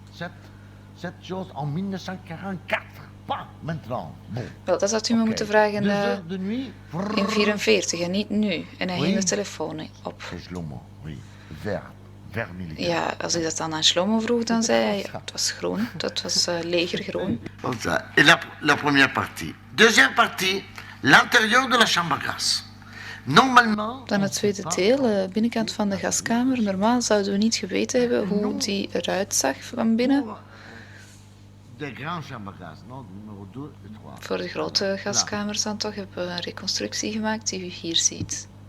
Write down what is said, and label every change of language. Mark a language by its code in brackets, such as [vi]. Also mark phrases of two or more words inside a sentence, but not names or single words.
[nl] Wel, dat had u me moeten vragen in 1944 en niet nu. En hij hing de telefoon op. Ja, als ik dat dan aan Shlomo vroeg, dan zei hij, ja, het was groen, dat was legergroen. [fr] Et la première partie. Deuxième partie, l'intérieur de la chambre à gaz. [nl] Dan het tweede deel, binnenkant van de gaskamer. Normaal zouden we niet geweten hebben hoe die eruit zag van binnen. Voor de grote gaskamers dan toch hebben we een reconstructie gemaakt die u hier ziet.